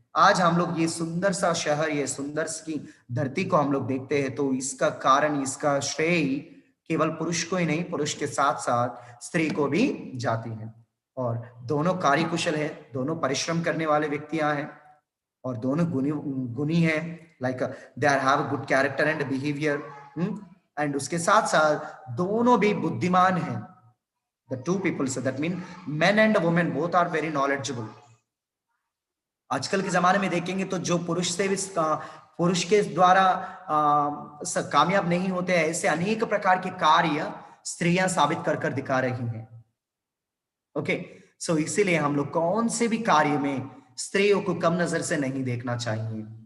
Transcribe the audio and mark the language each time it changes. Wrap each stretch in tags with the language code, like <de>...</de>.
<hi>आज हम लोग ये सुंदर सा शहर, ये सुंदर की धरती को हम लोग देखते हैं तो इसका कारण, इसका श्रेय केवल पुरुष को ही नहीं, पुरुष के साथ साथ स्त्री को भी जाती है. और दोनों कार्यकुशल है, दोनों परिश्रम करने वाले व्यक्तियां हैं और दोनों गुणी हैं.</hi> <en>Like they are have good character and behaviour. And</en> <hi>उसके साथ साथ दोनों भी बुद्धिमान हैं.</hi> <en>The two people, so that means men and women both are very knowledgeable.</en> <hi>आजकल के जमाने में देखेंगे तो जो पुरुष से भी पुरुष के द्वारा कामयाब नहीं होते, ऐसे अनेक प्रकार के कार्य स्त्रियां साबित कर कर दिखा रही हैं। ओके, सो इसीलिए हम लोग कौन से भी कार्य में स्त्रियों को कम नजर से नहीं देखना चाहिए।</hi>